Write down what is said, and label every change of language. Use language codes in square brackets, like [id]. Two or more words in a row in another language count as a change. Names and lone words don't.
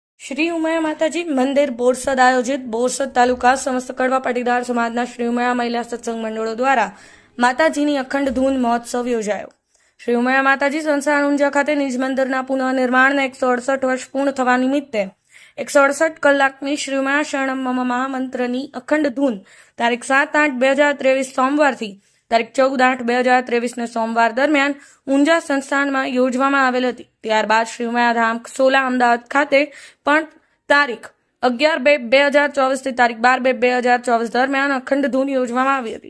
[gu] શ્રી ઉમયા માતાજી મંદિર બોરસદ આયોજિત બોરસદ તાલુકા સમસ્ત કડવા પાટીદાર સમાજના શ્રી ઉમયા મહિલા સત્સંગ મંડળો દ્વારા માતાજીની અખંડ ધૂન મહોત્સવ યોજાયો। શ્રી ઉમયા માતાજી સંસ્થાન ઊંઝા ખાતે નિજ મંદિરના पुनઃनिर्माणને 168 વર્ષ પૂર્ણ થવા નિમિત્તે 168 કલાકની શ્રી ઉમયા શરણમ મમ મહામંત્રની અખંડ ધૂન તારીખ 7/8/2023 સોમવારથી તારીખ 14/8/2023 સોમવાર દરમિયાન ઊંઝા સંસ્થાનમાં યોજવામાં આવેલ હતી। ત્યારબાદ શ્રી ઉમયા ધામ સોલા અમદાવાદ ખાતે પણ તારીખ 11/2/2024 થી તારીખ 12/2/2024 દરમિયાન અખંડ ધૂન યોજવામાં આવી હતી।